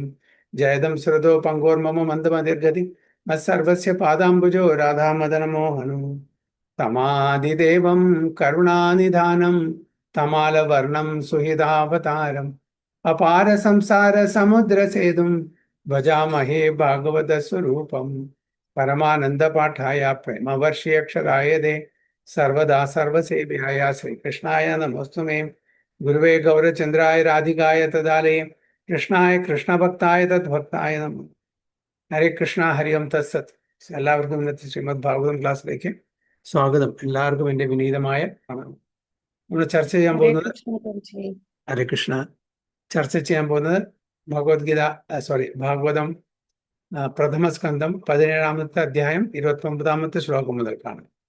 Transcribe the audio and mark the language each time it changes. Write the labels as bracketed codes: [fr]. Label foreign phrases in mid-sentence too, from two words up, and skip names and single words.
[sa] जयदं श्रुतो पङ्गोर्मम मन्दमतिर्गति मत्सर्वस्य पादाम्बुजो राधामदनमोहनं तमादिदेवं करुणानिधानं तमालवर्णं सुहृदावतारम् अपार संसार समुद्र सेतुं भजामहे भागवतस्वरूपम्। परमानंद पाठाय प्रेमवर्षीयक्षराय दे सर्वदा सर्वसेव्याय श्रीकृष्णाय नमोस्तुमे। गुरुवे गौरचंद्राय राधिकाय तदालये कृष्णाय कृष्णभक्ताय तद्भक्ताय नमः। ഹരേ കൃഷ്ണ ഹരി ഓം തത്സത്. [ml] എല്ലാവർക്കും ഇന്നത്തെ ശ്രീമദ് ഭാഗവതം ക്ലാസ്സിലേക്ക് സ്വാഗതം. എല്ലാവർക്കും എൻ്റെ വിനീതമായ പ്രണാമം. നമ്മൾ ചർച്ച ചെയ്യാൻ പോകുന്നത് ഹരേ കൃഷ്ണ ചർച്ച ചെയ്യാൻ പോകുന്നത് ഭഗവത്ഗീത ഭാഗവതം പ്രഥമ സ്കന്ധം 17-ാമത്തെ അധ്യായം 29-ാമത്തെ ശ്ലോകം മുതൽക്കാണ്.